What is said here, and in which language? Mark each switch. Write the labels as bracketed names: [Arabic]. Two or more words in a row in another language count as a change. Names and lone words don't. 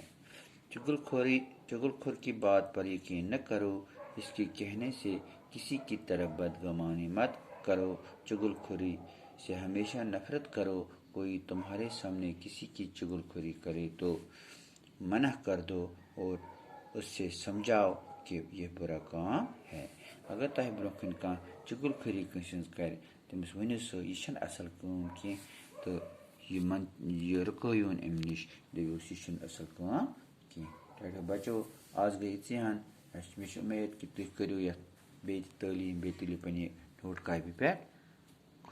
[Urdu] چغل خور کی بات پر یقین نہ کرو، اس کے کہنے سے کسی کی طرف بدگمانی مت کرو. چغل خوری سے ہمیشہ نفرت کرو. کوئی تمہارے سامنے کسی کی چغل خوری کرے تو منع کر دو اور اس سے سمجھاؤ کہ یہ برا کام ہے. [Kashmiri] اگر تۄہہِ برونٛہہ کُن کانٛہہ چغل خوری کٲنٛسہِ ہٕنٛز کرِ، تٔمِس ؤنِو سا یہِ چھَنہٕ اَصٕل کٲم کینٛہہ تہٕ یہِ رُکٲیوُن اَمہِ نِش، دٔپۍوُس یہِ چھُنہٕ اَصٕل کٲم کینٛہہ. ٹھیٖک بچو، آز گٔے یِژٕے ہَن. مےٚ چھِ اُمید کہ تُہۍ کٔرِو یَتھ بیٚیہِ تہِ تعلیٖم، بیٚیہِ تُلِو پنٛنہِ [English] note copy [Kashmiri] پٮ۪ٹھ.